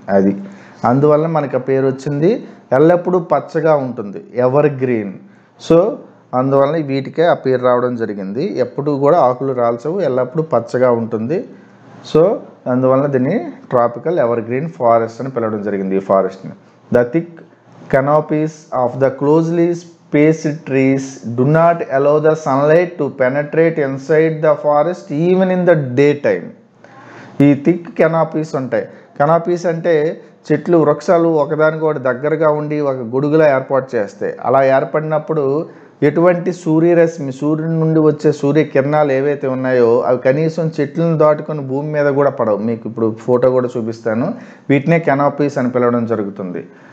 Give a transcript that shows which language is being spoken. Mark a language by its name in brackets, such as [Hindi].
[Telugu] అది అందువల్ల మనకి ఆ పేరు వచ్చింది. ఎల్లప్పుడూ పచ్చగా ఉంటుంది, ఎవర్ గ్రీన్. సో అందువల్ల వీటికే ఆ పేరు రావడం జరిగింది. ఎప్పుడు కూడా ఆకులు రాల్చవు, ఎల్లప్పుడూ పచ్చగా ఉంటుంది. సో అందువల్ల దీన్ని ట్రాపికల్ ఎవర్ గ్రీన్ ఫారెస్ట్ అని పిలవడం జరిగింది ఈ ఫారెస్ట్ని. [English] The thick canopies of the closely spaced trees do not allow the sunlight to penetrate inside the forest even in the daytime. [Telugu] ఈ థిక్ కెనాపీస్ ఉంటాయి. కెనాపీస్ అంటే చెట్లు, వృక్షాలు ఒకదానికొకటి దగ్గరగా ఉండి ఒక గొడుగులా ఏర్పాటు చేస్తాయి. అలా ఏర్పడినప్పుడు ఎటువంటి సూర్యరశ్మి, సూర్యుడి నుండి వచ్చే సూర్యకిరణాలు ఏవైతే ఉన్నాయో అవి కనీసం చెట్లను దాటుకొని భూమి మీద కూడా పడవు. మీకు ఇప్పుడు ఫోటో కూడా చూపిస్తాను. వీటినే కెనాపీస్ అని పిలవడం జరుగుతుంది.